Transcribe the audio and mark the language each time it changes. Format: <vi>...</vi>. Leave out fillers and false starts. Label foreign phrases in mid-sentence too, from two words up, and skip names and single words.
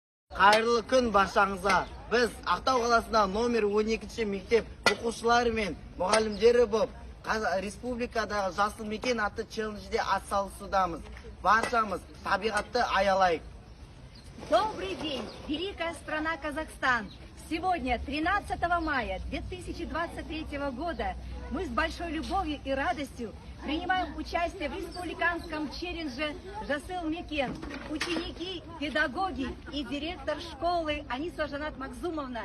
<kk>Қайырлы күн баршаңызға. Біз Ақтау қаласында номер 12 мектеп оқушылары мен мұғалімдері болып, республикадағы жасыл мекен атты челленджде атсалысудамыз. Баршамыз табиғатты аялайық.</kk> <ru>Добрый день, великая страна Казахстан! Сегодня, 13 мая 2023 года, мы с большой любовью и радостью принимаем участие в республиканском челлендже «Жасыл Мекен». Ученики, педагоги и директор школы Аниса Жанат Макзумовна.</ru>